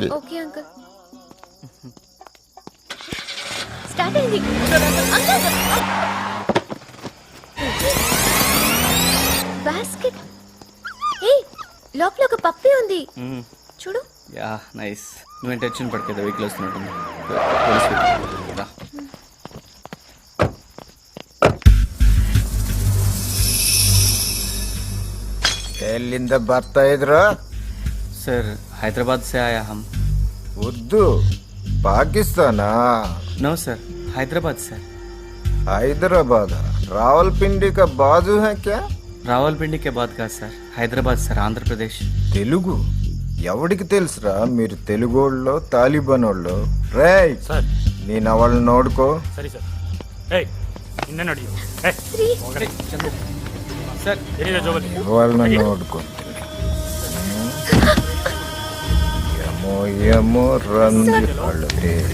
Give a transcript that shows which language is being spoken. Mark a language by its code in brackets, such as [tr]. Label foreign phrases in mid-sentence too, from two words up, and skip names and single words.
[en] okay uncle. [te] స్టార్ట్ అయింది. బాస్కెట్. ఏ, లోపల ఒక పప్పి ఉంది చూడు. [en] ya, nice. [te] నువ్వు టెన్షన్ పడకేదా, వెహికల్ వస్తున్నట్టుంది. [kn] ಎಲ್ಲಿಂದ ಬರ್ತಾ ಇದ್ರು? [hi] सर, हैदराबाद से आया हम. उर्दू पाकिस्तान? [en] no sir, [hi] हैदराबाद सर. हैदराबाद रावलपिंडी का बाजू है क्या? रावलपिंडी के बाद का सर, हैदराबाद सर, आंध्र प्रदेश. तेलुगु? [te] ఎవడికి తెలుసురా మీరు తెలుగోళ్ళో తాలిబానోళ్ళో? రేయ్ సార్ నేను వాళ్ళని నోడుకో. సరే సార్ ఏయ్ నిన్న అడిగి సార్ వాళ్ళని నోడుకో. ఏమో ఏమో రంది వాళ్ళకి.